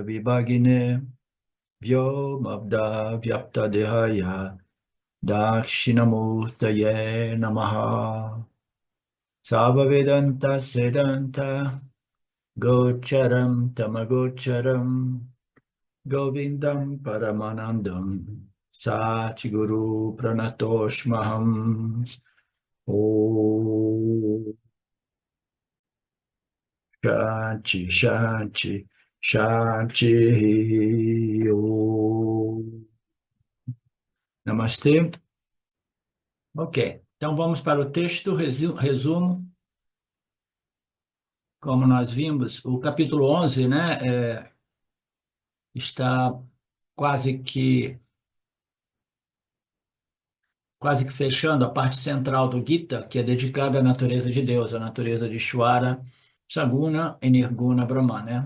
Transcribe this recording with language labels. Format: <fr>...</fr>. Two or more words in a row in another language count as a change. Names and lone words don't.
<sa>Vibhagine Vyomabda Vyapta Dehaya Dakshinamurtaye Namaha Sava Vedanta Sedanta Gocharam Tamagocharam Govindam Paramanandam Satguru Pranatoshmaham Om Shanti Shanti Shanti Om Namastê.</sa> <pt>Ok, então vamos para o texto, resumo. Como nós vimos, o capítulo 11, né, está quase que fechando a parte central do Gita, que é dedicada à natureza de Deus, à natureza de Ishvara, Saguna e Nirguna Brahman, né?</pt>